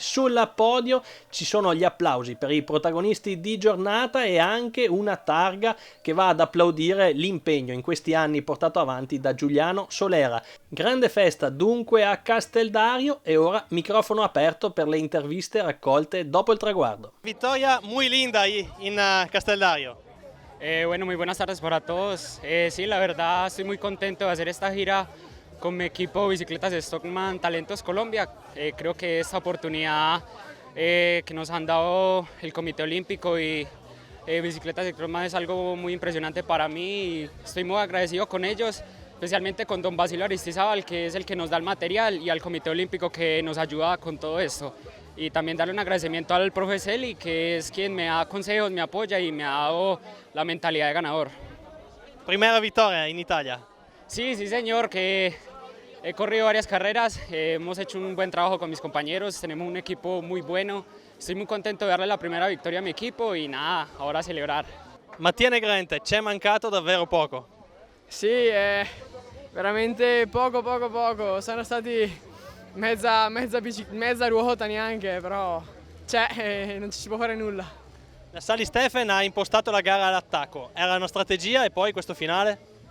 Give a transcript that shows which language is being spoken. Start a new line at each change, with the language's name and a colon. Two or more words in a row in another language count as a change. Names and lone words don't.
Italian: Sul podio ci sono gli applausi per i protagonisti di giornata e anche una targa che va ad applaudire l'impegno in questi anni portato avanti da Giuliano Solera. Grande festa dunque a Casteldario, e ora microfono aperto per le interviste raccolte dopo il traguardo.
Spanish: Vittoria muy linda ahí in Casteldario. Bueno, muy buenas tardes para todos. Sí, la verdad estoy muy contento de hacer esta gira con mi equipo Bicicletas Stockman Talentos Colombia. Creo que esta oportunidad que nos han dado el Comité Olímpico y Bicicletas Stockman es algo muy impresionante para mí y estoy muy agradecido con ellos, especialmente con don Basilio Aristizábal, que es el que nos da el material, y al Comité Olímpico que nos ayuda con todo esto. Y también darle un agradecimiento al profe Celi, que es quien me da consejos, me apoya y me ha dado la mentalidad de ganador.
Italian: Primera vittoria in Italia.
Spanish: Sí, sí señor, que he corrido varias carreras, hemos hecho un buen trabajo con mis compañeros, tenemos un equipo muy bueno, estoy muy contento de darle la primera victoria a mi equipo y nada, ahora a celebrar.
Italian: Mattia Negrente, c'è mancato davvero poco. Sì, veramente poco, sono stati mezza ruota neanche, però non ci si può fare nulla. La Sali Stephen ha impostato la gara all'attacco, era una strategia e poi questo finale?